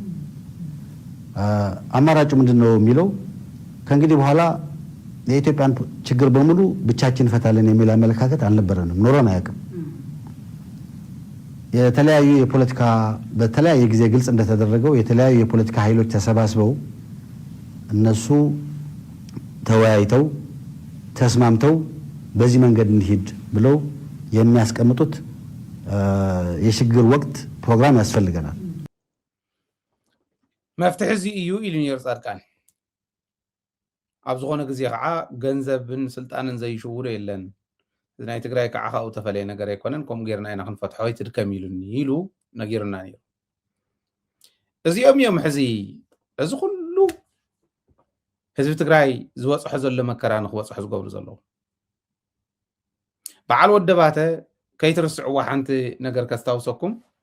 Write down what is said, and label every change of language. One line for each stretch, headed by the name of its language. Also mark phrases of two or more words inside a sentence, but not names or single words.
Amharic: አማራጩ ምንድን ነው የሚለው ከእንግዲህ በኋላ የኢትዮጵያን ችግር በሙሉ ብቻችን ፈታለን የሚል አመለካከት አልነበረንም፣ ኖሮን አያውቅም። የተለያዩ የፖለቲካ በተለያየ ጊዜ ግልጽ እንደተደረገው የተለያዩ የፖለቲካ ኃይሎች ተሰባስበው እነሱ ተወያይተው ተስማምተው በዚህ መንገድ እንሂድ ብለው የሚያስቀምጡት የሽግግር ወቅት ፕሮግራም ያስፈልገናል።
Tigrinya: መፍትሒ እዚ እዩ ኢሉ ነይሩ ጻድቃን። ኣብ ዝኾነ ግዜ ከዓ ገንዘብን ስልጣንን ዘይሽውሮ የለን ናይ ትግራይ ከዓ ካብኡ ተፈለየ ነገር ኣይኮነን ከምኡ ጌርና ኢና ክንፈትሖ ይትድከም ኢሉኒ ኢሉ ነጊሩና ነይሩ። እዚኦም እዮም ሕዚ እዚ ኩሉ ህዝቢ ትግራይ ዝወፅሖ ዘሎ መከራ ንክበፅሖ ዝገብሩ ዘለዉ። በዓል ወደባተ ከይትርስዕዋ ሓንቲ ነገር ከስታውሰኩም